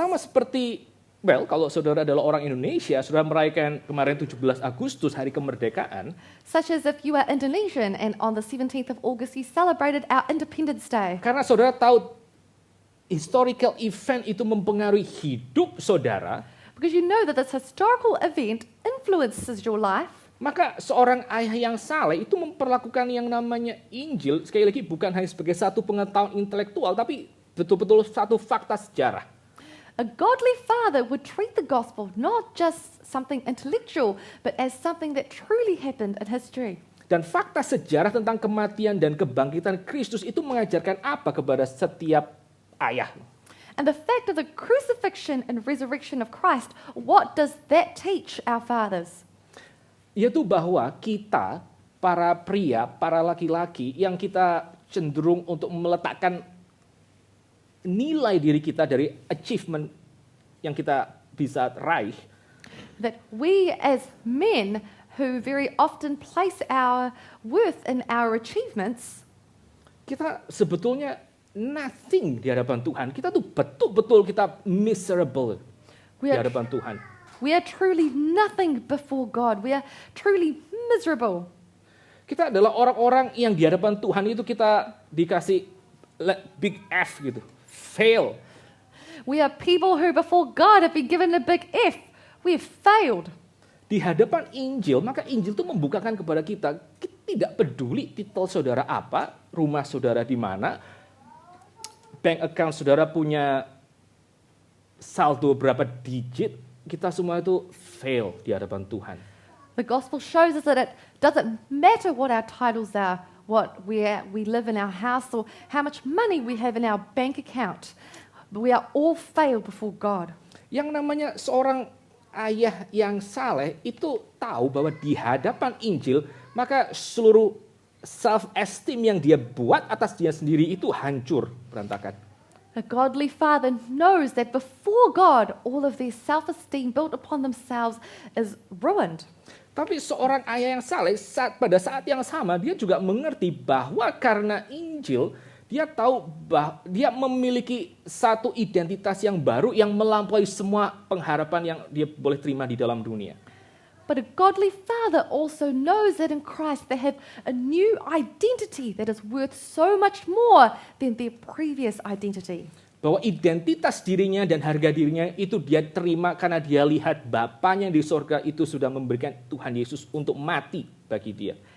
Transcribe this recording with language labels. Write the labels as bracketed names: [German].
[Indonesian] Sama seperti, kalau saudara adalah orang Indonesia, saudara merayakan kemarin 17 Agustus, hari kemerdekaan. [English] Such as if you are Indonesian and on the 17th of August you celebrated our Independence Day. [Indonesian] Karena saudara tahu [English] historical event [Indonesian] itu mempengaruhi hidup saudara, [English] Because you know that this historical event influences your life. [Indonesian] maka seorang ayah yang saleh itu memperlakukan yang namanya Injil, sekali lagi bukan hanya sebagai satu pengetahuan intelektual, tapi betul-betul satu fakta sejarah. [English] A godly father would treat the gospel not just something intellectual, but as something that truly happened in history. [Indonesian] Dan fakta sejarah tentang kematian dan kebangkitan Kristus itu mengajarkan apa kepada setiap ayah? [English] And the fact of the crucifixion and resurrection of Christ, what does that teach our fathers? [Indonesian] Yaitu bahwa kita, para pria, para laki-laki, yang kita cenderung untuk meletakkan nilai diri kita dari achievement yang kita bisa raih, [English] That we as men who very often place our worth in our achievements, [Indonesian] kita sebetulnya nothing di hadapan Tuhan. Kita tuh betul-betul kita miserable [English] we [Indonesian] di [English] are, [Indonesian] hadapan Tuhan. [English] we are truly nothing before God. We are truly miserable. [Indonesian] Kita adalah orang-orang yang di hadapan Tuhan itu kita dikasih [English] big F [Indonesian] gitu, fail. [English] We are people who before God have been given a big F. We have failed. [Indonesian] Di hadapan Injil, maka Injil itu membukakan kepada kita tidak peduli titel saudara apa, rumah saudara di mana, [English] bank account [Indonesian] saudara punya saldo berapa digit, kita semua itu fail di hadapan Tuhan. [English] The gospel shows us that it doesn't matter what our titles are, what we live in our house, or how much money we have in our bank account. But we are all failed before God. [Indonesian] Yang namanya seorang ayah yang saleh itu tahu bahwa di hadapan Injil, maka seluruh self-esteem yang dia buat atas dia sendiri itu hancur, berantakan. [English] A godly father knows that before God, all of their self-esteem built upon themselves is ruined. [Indonesian] Tapi seorang ayah yang saleh pada saat yang sama dia juga mengerti bahwa karena Injil dia tahu bahwa dia memiliki satu identitas yang baru yang melampaui semua pengharapan yang dia boleh terima di dalam dunia. [English] But a godly father also knows that in Christ they have a new identity that is worth so much more than their previous identity. [Indonesian] Bahwa identitas dirinya dan harga dirinya itu dia terima karena dia lihat Bapanya di sorga itu sudah memberikan Tuhan Yesus untuk mati bagi dia.